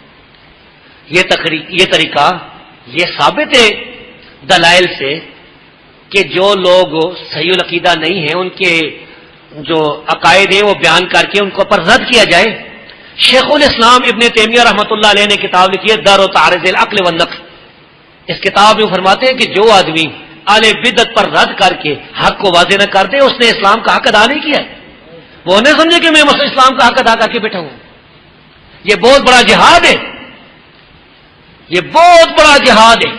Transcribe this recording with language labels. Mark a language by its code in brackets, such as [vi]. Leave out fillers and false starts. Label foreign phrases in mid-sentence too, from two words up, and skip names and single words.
[ur] یہ طریقہ یہ ثابت ہے دلائل سے کہ جو لوگ صحیح العقیدہ نہیں ہیں، ان کے جو عقائد ہیں وہ بیان کر کے ان کو پر رد کیا جائے۔ شیخ الاسلام ابن تیمیہ رحمۃ اللہ علیہ نے کتاب لکھی ہے در و تعارض العقل والنقل۔ اس کتاب میں فرماتے ہیں کہ جو آدمی اہل بدعت پر رد کر کے حق کو واضح نہ کر دے، اس نے اسلام کا حق ادا نہیں کیا ہے۔ وہ نہیں سمجھے کہ میں اسلام کا حق ادا کر کے بیٹھا ہوں۔ یہ بہت بڑا جہاد ہے، یہ بہت بڑا جہاد ہے۔